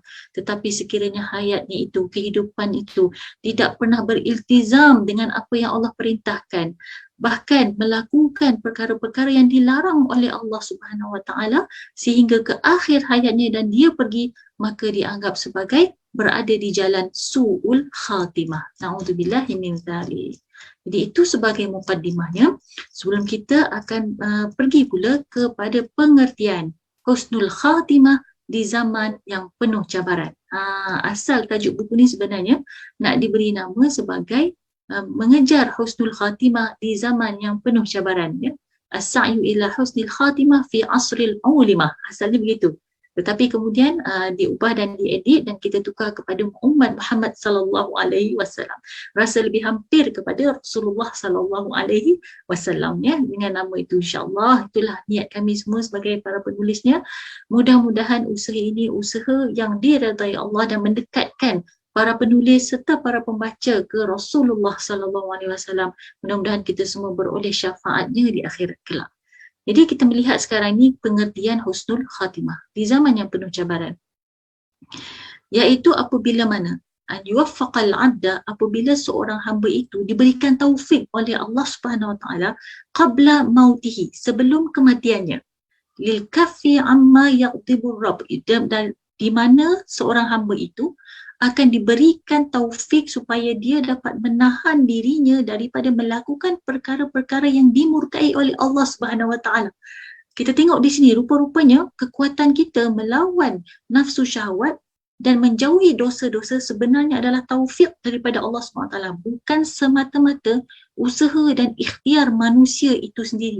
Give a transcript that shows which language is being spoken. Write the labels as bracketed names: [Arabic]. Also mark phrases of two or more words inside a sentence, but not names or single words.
[Malay] Tetapi sekiranya hayatnya itu, kehidupan itu tidak pernah beriltizam dengan apa yang Allah perintahkan, bahkan melakukan perkara-perkara yang dilarang oleh Allah Subhanahu Wa Taala sehingga ke akhir hayatnya dan dia pergi, maka dianggap sebagai berada di jalan su'ul khatimah. [Arabic] نعوذ بالله من ذلك. [Malay] Jadi itu sebagai mukaddimahnya. Sebelum kita akan pergi pula kepada pengertian husnul khatimah di zaman yang penuh cabaran. Asal tajuk buku ni sebenarnya nak diberi nama sebagai mengejar husnul khatimah di zaman yang penuh cabaran, ya. [Arabic] السعي إلى حسن الخاتمة في عصر العولمة. [Malay] Asalnya begitu. Tetapi kemudian diubah dan diedit dan kita tukar kepada Ummah Muhammad sallallahu alaihi wasallam. Rasa lebih hampir kepada Rasulullah sallallahu alaihi wasallam, ya, dengan nama itu, insya-Allah. Itulah niat kami semua sebagai para penulisnya. Mudah-mudahan usaha ini usaha yang diredai Allah dan mendekatkan para penulis serta para pembaca ke Rasulullah sallallahu alaihi wasallam. Mudah-mudahan kita semua beroleh syafaatnya di akhirat kelak. Jadi kita melihat sekarang ini pengertian husnul khatimah di zaman yang penuh cabaran. Iaitu apabila mana [Arabic] أن يوفق العبد, [Malay] apabila seorang hamba itu diberikan taufik oleh Allah Subhanahu Wa Taala [Arabic] قبل موته, [Malay] sebelum kematiannya, [Arabic] للكف عما يغضب الرب, [Malay] dan di mana seorang hamba itu akan diberikan taufik supaya dia dapat menahan dirinya daripada melakukan perkara-perkara yang dimurkai oleh Allah Subhanahu Wa Taala. Kita tengok di sini rupa-rupanya kekuatan kita melawan nafsu syahwat dan menjauhi dosa-dosa sebenarnya adalah taufik daripada Allah Subhanahu Wa Taala, bukan semata-mata usaha dan ikhtiar manusia itu sendiri.